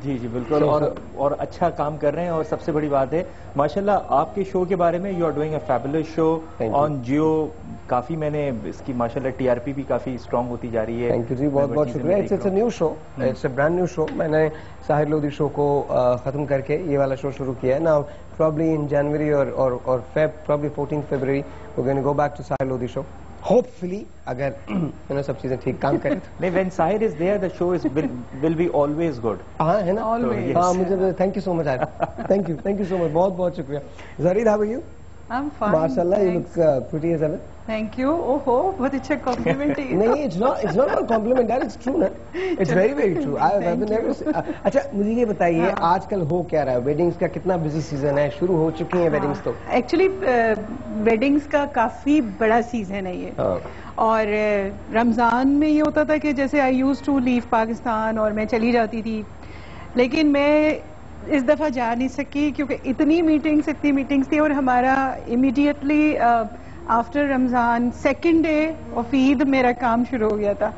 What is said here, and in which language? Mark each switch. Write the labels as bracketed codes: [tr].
[ur] جی جی بالکل, اور اچھا کام کر رہے ہیں. اور سب سے بڑی بات ہے ماشاءاللہ آپ کے شو کے بارے میں, [en] You are doing a fabulous show on Geo. [ur] کافی میں نے اس کی ماشاءاللہ TRP بھی کافی اسٹرانگ ہوتی جا رہی ہے. [en] thank you ji, [ur] بہت بہت شکریہ. [en] It's a new show, it's a brand new show. [ur] میں نے ساحر لودھی شو کو ختم کر کے یہ والا شو شروع کیا ہے. [en] Now probably in January or probably 14th February we're going to go back to Sahir Lodhi show. Hopefully [ur] اگر سب چیزیں ٹھیک کام کریں. [en] نہیں, when Sahir is there the show will be always good. [ur] ہاں ہے نا, ہاں مجھے [en] Thank you so much. Thank you so much, [ur] بہت بہت شکریہ. [en] Zareed, how are you? I'm fine. MashaAllah, you look pretty as ever. Thank you. [ur] Oh, بہت اچھا compliment ہے. [en] نہیں, it's not a compliment, that is true نا. It's very very true. I've never. [ur] اچھا مجھے یہ بتائیے آج کل ہو کیا رہا ہے, ویڈنگز کا کتنا بزی سیزن ہے, شروع ہو چکی ہیں ویڈنگز تو؟ ایکچولی ویڈنگز کا کافی بڑا سیزن ہے یہ. اور رمضان میں یہ ہوتا تھا کہ جیسے [en] I used to leave [ur] Pakistan اور میں چلی جاتی تھی, لیکن میں اس دفعہ جا نہیں سکی کیونکہ اتنی میٹنگز تھی. اور ہمارا immediately after Ramzan second day of عید میرا کام شروع ہو گیا تھا.